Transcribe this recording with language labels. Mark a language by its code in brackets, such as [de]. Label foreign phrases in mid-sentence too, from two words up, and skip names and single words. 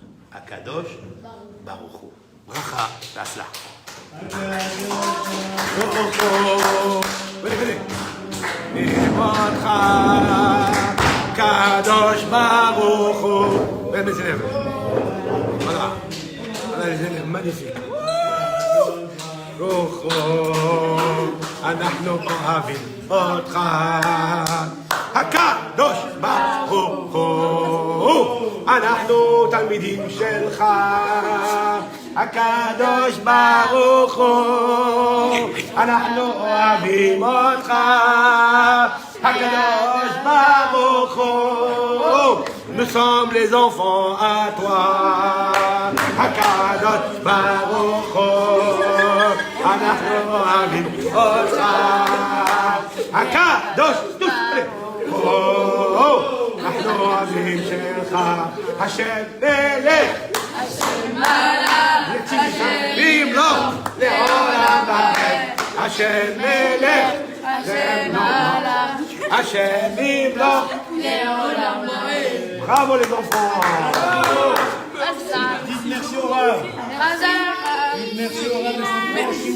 [he] הקדוש ברוך הוא. Bracha, Tasla. קדוש ברוך הוא. [fr] Mes élèves. Voilà. Voilà les élèves magnifiques. [he] אנחנו אוהבים אותך, הקדוש ברוך הוא, אנחנו תלמידים שלך, הקדוש ברוך הוא, אנחנו אוהבים אותך, הקדוש ברוך הוא, [fr] nous sommes les enfants à toi, [he] הקדוש ברוך הוא, אנחנו אוהבים אותך, הקדוש, אנחנו אוהבים שלך, השם מלך, השם מלך, ימלוך לעולם ועד, השם מלך, השם מלך, השם ימלוך לעולם ועד. [fr] Bravo les enfants. Dites merci au Rav. Dites merci au Rav.